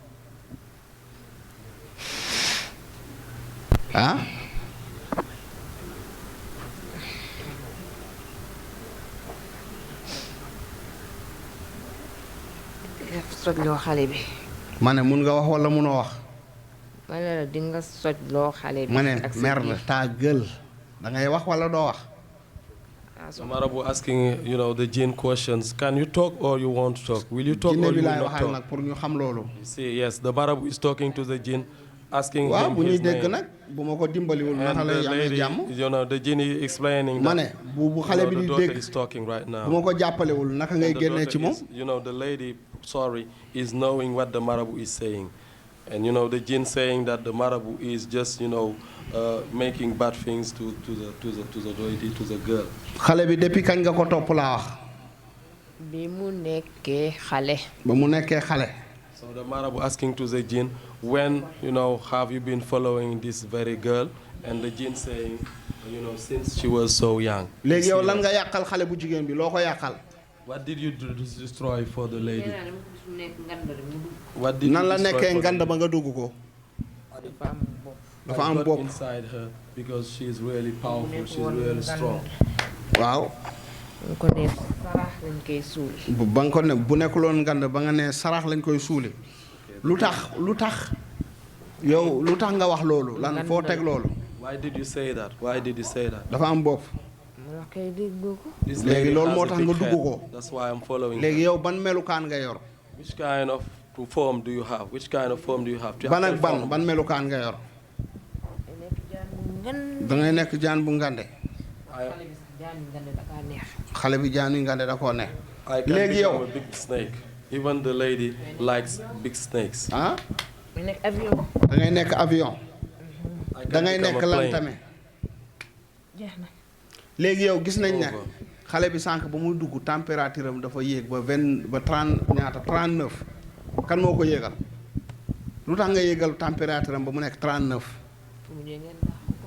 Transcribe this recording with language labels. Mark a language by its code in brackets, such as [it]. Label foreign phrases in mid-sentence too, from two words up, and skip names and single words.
[wo] sojloo xale bi ma ne mën nga wax walla mënoo wax ma ne la di nga sojloo xale bi ma ne [fr] merde ta gueule [wo] da ngay wax walla doo wax [en] So Marabout asking, the jinn questions. Can you talk or you won't talk? Will you talk or you will not talk? [wo] pour ñu xam loolu. [en] See, yes, the Marabout is talking to the jinn asking [wo] waaw [en] him [wo] bu ñuy [en] his [wo] dégg [en] name. [wo] nag bu ma ko dimbaliwul [en] And [wo] naka lay [en] the [wo] amee [en] lady, [wo] jàmm. [en] you know, the genie explaining [wo] ma [en] that, [wo] ne bu xale bi [en] the [wo] di [en] daughter [wo] dégg [en] is talking right now. [wo] bu ma ko jàppalewul naka ngay [en] And the [wo] génnee ci [en] daughter [wo] moom. [en] is, you know, the lady, sorry, is knowing what the marabout is saying. And, you know, the jinn saying that the marabout is just, you know, making bad things to the lady, to the girl. [wo] xale bi depuis kañ nga ko topp laa wax. bi mu nekkee xale. ba mu nekkee xale. [en] So the marabout asking to the jinn, when, you know, have you been following this very girl? And the jinn saying, you know, since she was so young. [wo] léegi yow lan nga yàqal xale bu jigéen bi loo ko yàqal. [en] What did you do to destroy for the lady? What did [wo] nan [en] you [wo] la [en] destroy [wo] nekkee [en] for the [wo] ngand ba nga dugg ko. dafa am [en] got [wo] bopp. [en] inside her because she is really powerful, she's really strong. [wo] waaw. bu ko nee sarax lañ koy suul. ba nga ko ne bu nekkuloon ngand ba nga ne sarax lañ koy suule. lu tax yow lu tax nga wax loolu lan foo teg loolu. [en] Why did you say that? Why did you say that? [wo] dafa am bopp. ma koy déggoo ko. [en] This [wo] léegi [en] lady [wo] loolu [en] has [wo] moo [en] a [wo] tax [en] big [wo] nga dugg [en] head. [wo] ko. [en] That's why I'm following her. [wo] léegi yow ban melukaan nga yor. [en] Which kind of form do you have? Which kind of form do you have? Do you [wo] ban [en] have [wo] ak 10 ban [en] form? [wo] ban melukaan nga yor. da ngay nekk jaan bu ngande. xale bi jaan yu ngande da koo neex. [en] I can [wo] léegi [en] become [wo] yow. [en] a big snake. Even the lady likes big snakes. ah. [wo] mu nekk avion. da ngay nekk avion. [en] I can [wo] da ngay [en] become [wo] nekk [en] a [wo] lan [en] plane. [wo] tamit. jeex na. léegi yow gis nañ ne [en] Over. [wo] xale bi sànq ba muy dugg température am dafa yéeg ba 39 kan moo ko yéegal lu tax nga yéegal température am ba mu nekk 39 fu mu ngeen dàq ko.